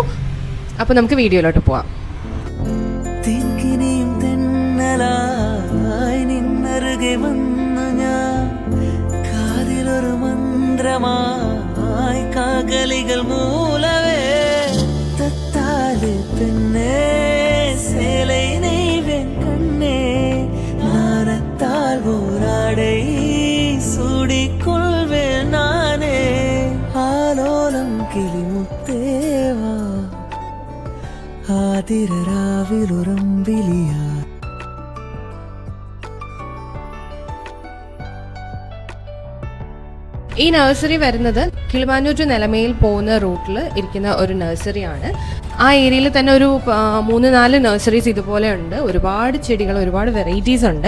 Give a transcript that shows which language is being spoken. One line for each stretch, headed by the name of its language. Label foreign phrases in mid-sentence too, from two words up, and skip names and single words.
Malayalam: അപ്പോൾ നമുക്ക് വീഡിയോയിലോട്ട് പോവാം. ഒരു മന്ത്രമായി കാകലികൾ മൂലവേ
Tamil: தத்தால் பெண்ணே சேலை நெய்வேன் கண்ணே நாணத்தால் போராடை சூடிக்கொள்வேன் நானே ஆலோலம் கிளிமுத்தேவா ஆதிரராவிலுரம்பிலியா.
Malayalam: ഈ നഴ്സറി വരുന്നത് കിളിമാനൂർ ടു നിലമയിൽ പോകുന്ന റൂട്ടിൽ ഇരിക്കുന്ന ഒരു നഴ്സറിയാണ്. ആ ഏരിയയിൽ തന്നെ ഒരു 3-4 നഴ്സറീസ് ഇതുപോലെ ഉണ്ട്. ഒരുപാട് ചെടികൾ, ഒരുപാട് വെറൈറ്റീസ് ഉണ്ട്.